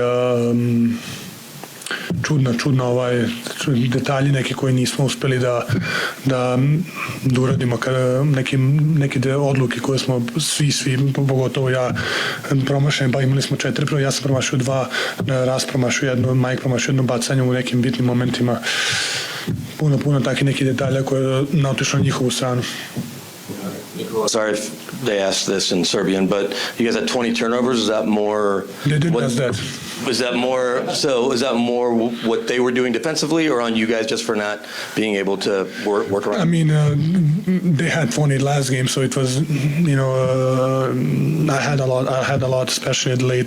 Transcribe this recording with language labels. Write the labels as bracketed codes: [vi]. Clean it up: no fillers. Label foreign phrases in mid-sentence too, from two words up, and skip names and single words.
[sr] čudna detalji neki koji nismo uspeli da uradimo, neke odluke koje smo svi, pogotovo ja promašen, pa imali smo 4, ja sam promašio 2, Ras promašio 1, Mike promašio 1 bacanje u nekim bitnim momentima, puno takih nekih detalja koje je naotišlo na njihovu stranu. [en] Sorry if they asked this in Serbian, but you guys had 20 turnovers. Is that more? They didn't ask that. Is that more? So is that more what they were doing defensively, or on you guys just for not being able to work around? I mean, they had 20 last game, so it was, I had a lot, especially at late.